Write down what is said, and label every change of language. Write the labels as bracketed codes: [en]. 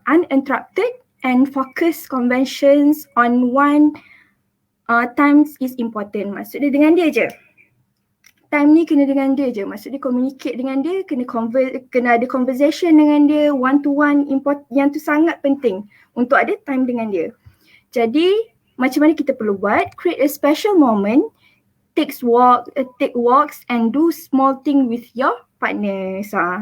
[en] Uninterrupted and focus conventions on one times is important. [ms] Maksud dia dengan dia je. Time ni kena dengan dia je. Maksud dia communicate dengan dia, kena ada conversation dengan dia, [en] one to one, [ms] yang tu sangat penting untuk ada time dengan dia. Jadi macam mana kita perlu buat? [en] Create a special moment, take walks and do small thing with your partners.